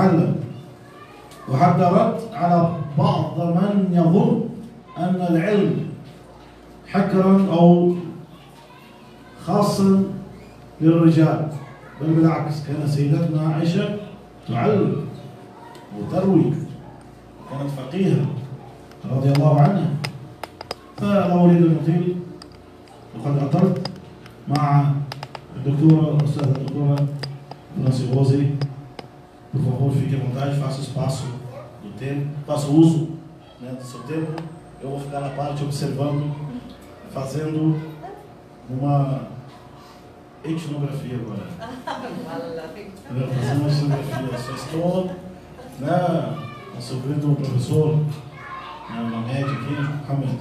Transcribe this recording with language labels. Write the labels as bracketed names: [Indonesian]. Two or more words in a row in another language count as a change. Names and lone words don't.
[Arabic] وحتى رد على بعض من يظن أن العلم حكرا أو خاصا للرجال، بل بالعكس كان سيدتنا عائشة تعلم وتروي، كانت فقيهة رضي الله عنها. فلا أريد أن أطيل، وقد أطلت مع الأستاذة الدكتورة Nancy Rose. [Portuguese] Por favor, fique à vontade, faça espaço do tempo, faça uso, né, do seu tempo. Eu vou ficar na parte observando, fazendo uma etnografia agora. Fazendo uma etnografia. Só estou, né, nosso querido professor, né, na média aqui, Mohamed.